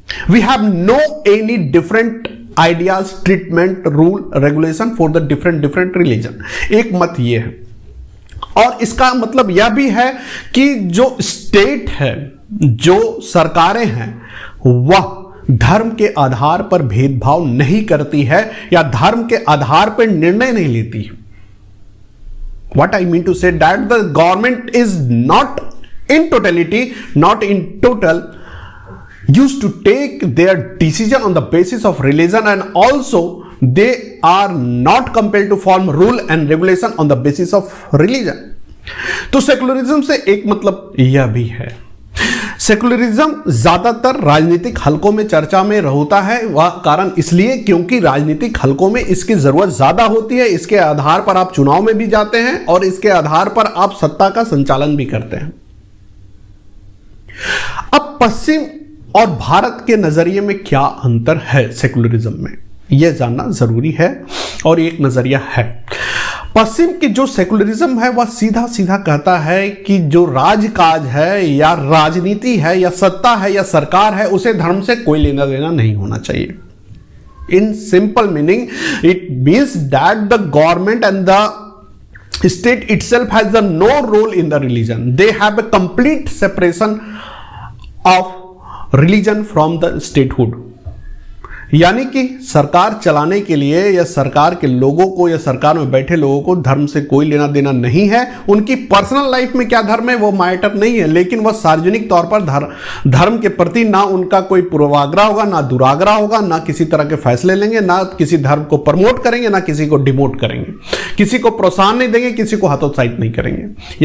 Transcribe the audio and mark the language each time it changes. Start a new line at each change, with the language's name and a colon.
English: We have no any different ideas, treatment, rule, regulation for the different religion.
Hindi: एक मत ये है। और इसका मतलब यह भी है कि जो स्टेट है, जो सरकारें हैं, वह धर्म के आधार पर भेदभाव नहीं करती है या धर्म के आधार पर निर्णय नहीं लेती है।
English: What I mean to say that the government is not in totality, not in total used to take their decision on the basis of religion, and also they are not compelled to form rule and regulation on the basis of religion.
Hindi: तो secularism से एक मतलब यह भी है, secularism ज्यादातर राजनीतिक हलकों में चर्चा में होता है। वह कारण इसलिए क्योंकि राजनीतिक हलकों में इसकी जरूरत ज्यादा होती है। इसके आधार पर आप चुनाव में भी जाते हैं और इसके आधार पर आप सत्ता का संचालन भी करते हैं। अब पश्चिम और भारत के नजरिए में क्या अंतर है सेकुलरिज्म में, यह जानना जरूरी है। और एक नजरिया है, पश्चिम की जो सेकुलरिज्म है वह सीधा सीधा कहता है कि जो राजकाज है या राजनीति है या सत्ता है या सरकार है, उसे धर्म से कोई लेना देना नहीं होना चाहिए।
English: In simple meaning it means that the government and the state itself has no role in the religion. They have a complete separation of religion from the statehood.
Hindi: यानी कि सरकार चलाने के लिए या सरकार के लोगों को या सरकार में बैठे लोगों को धर्म से कोई लेना देना नहीं है। उनकी पर्सनल लाइफ में क्या धर्म है वो मैटर नहीं है, लेकिन वह सार्वजनिक तौर पर धर्म के प्रति ना उनका कोई पूर्वाग्रह होगा, ना दुराग्रह होगा, ना किसी तरह के फैसले लेंगे, ना किसी धर्म को प्रमोट करेंगे, ना किसी को डिमोट करेंगे, किसी को प्रोत्साहन नहीं देंगे, किसी को हतोत्साहित नहीं करेंगे।